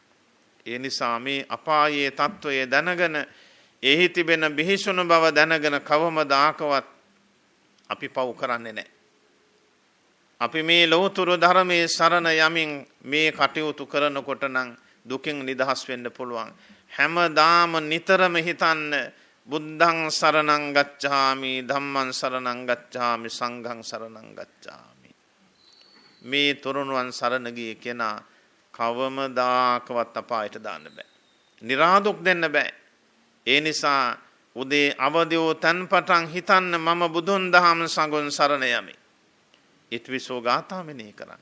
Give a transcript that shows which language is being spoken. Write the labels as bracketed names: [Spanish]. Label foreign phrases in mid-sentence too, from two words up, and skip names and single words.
[Sinhala] ඒ නිසා මේ අපායේ తত্ত্বය දැනගෙන එහි තිබෙන බිහිසුණු බව දැනගෙන කවමදාකවත් අපි පව් කරන්නේ නැහැ. අපි මේ ලෝතුරු ධර්මයේ සරණ යමින් මේ කටයුතු කරනකොට නම් දුකින් නිදහස් වෙන්න පුළුවන්. හැමදාම නිතරම හිතන්න [Pali] බුද්ධං සරණං ගච්ඡාමි ධම්මං සරණං ගච්ඡාමි සංඝං සරණං ගච්ඡාමි. [Sinhala] මේ තුරුණුවන් සරණ ගිය කෙනා කවමදාකවත් අපායට දාන්න බෑ. නිරාදුක් දෙන්න බෑ. ඒ නිසා උදේ අවදි වූ තන් පටන් හිතන්න මම බුදුන් දහම් සංඝුන් සරණ යමි. ඊත්විසෝ ගාථා මෙනෙහි කරන්න.